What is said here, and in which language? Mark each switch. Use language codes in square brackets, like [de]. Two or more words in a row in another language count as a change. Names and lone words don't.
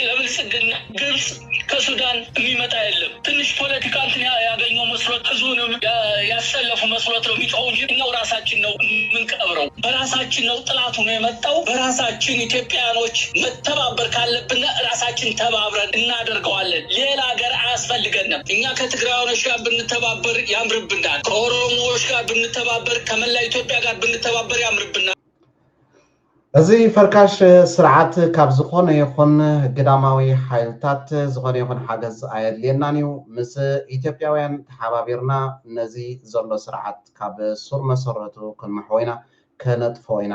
[am] ለብልጽግና ግብጽ ከሱዳን የሚመጣ የለም። ትንሽ ፖለቲካ እንትን ያገኘው መስሎት ህዝቡንም ያሰለፉ መስሎት ነው የሚጮው እንጂ እኛው ራሳችን ነው የምንቀብረው። በራሳችን ነው ጥላቱ ነው የመጣው። በራሳችን ኢትዮጵያኖች መተባበር ካለብን ራሳችን ተባብረን እናደርገዋለን። ሌላ ሀገር አያስፈልገንም። እኛ ከትግራዮች ጋር ብንተባበር ያምርብናል። ከኦሮሞዎች ጋር ብንተባበር፣ ከመላ ኢትዮጵያ ጋር ብንተባበር ያምርብናል። [ti] እዚ ፈርካሽ ስርዓት ካብ ዝኾነ ይኹን ግዳማዊ ሓይልታት ዝኾነ ይኹን ሓገዝ ኣየድልየናን እዩ። ምስ ኢትዮጵያውያን ተሓባቢርና ነዚ ዘሎ ስርዓት ካብ ሱር መሰረቱ ክንመሕዎ ኢና ከነጥፎ ኢና